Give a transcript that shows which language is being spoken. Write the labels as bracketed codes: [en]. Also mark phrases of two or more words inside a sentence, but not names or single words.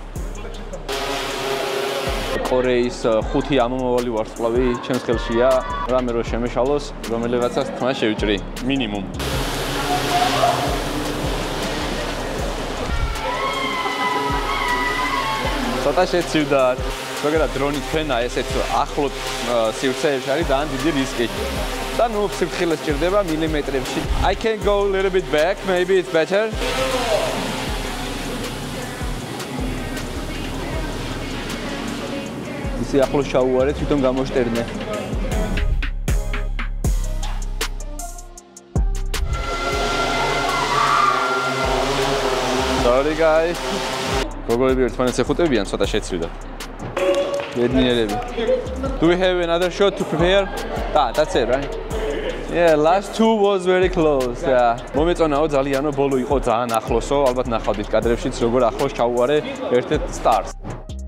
[ka] კორეის 5 ამომავალი ვარსკვლავი ჩემს ხელშია, რამე რო შემეშალოს, რომელიღაცას თმა შევჭრი, მინიმუმ. ცოტა შეცივდათ. ზოგადად დრონი თქვენა ესეთ ახლო სივრცეებში არის ძალიან დიდი რისკი. და ნუ სიფრთხილე სჭირდება მილიმეტრებში. [en] I can go a little bit back, maybe it's better. [ka] ისე ახლოს ჩაუვარეთ, თვითონ გამოშტერნე. [en] Sorry guys. [ka] როგორები ერთმანეთს ეხუტებიან, ცოტა შეცვიდათ. ბედნიერები. [en] Do we have another shot to prepare? That's it, right? Yeah, last 2 was very close. Yeah. [ka] მომეწონაო ძალიანო, ბოლო იყო ძალიან ახლოსო, ალბათ ნახავდით კადრებშიც, როგორ ახლოს ჩაუვარე ერთ-ერთ სტარს.